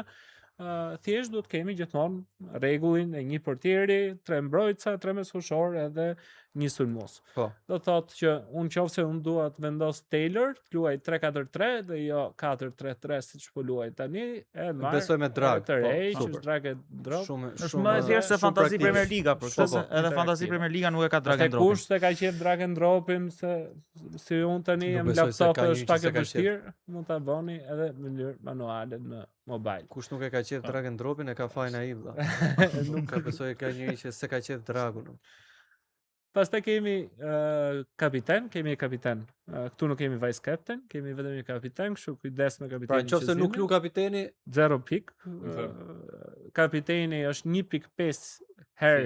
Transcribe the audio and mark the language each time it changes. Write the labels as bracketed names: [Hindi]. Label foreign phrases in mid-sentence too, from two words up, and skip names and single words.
[Albanian] Thjesht duhet kemi gjithmonë rregullin e një portieri, 3 mbrojtësa, 3 mesfushor edhe një sulmues. Po. Do thotë që nëse unë dua të vendos Taylor, të luaj 3-4-3 dhe jo 4-3-3 siç po luaj tani, e marr. Besoj me drag, Të rej, po, që super. është drag e drop. Është më e thjeshtë se shumë Fantasy praktik. Premier Liga, për këtë se Shumë edhe Fantasy interaktive. Premier Liga nuk e ka drag Pastaj [English] and drop. [Albanian] kush se ka qef [English] drag and dropin, [Albanian] se si unë tani Nuk jam besoj se laptop ka një është që pak se e ka qef. vështirë, mund ta bëni edhe në mënyrë manuale në mobile. Kush nuk e ka qef [English] drag and dropin [Albanian] e ka faj naiv dha. Nuk ka besoj e ka njëri që se ka qef dragun. Pastaj kemi kapiten, kemi kapiten. Këtu nuk kemi [English] vice captain, [Albanian] kemi vetëm një kapiten, kështu kujdes me Pra kapitenin. nëse nuk lu kapiteni, 0 pik. Zero. Kapiteni është 1.5 herë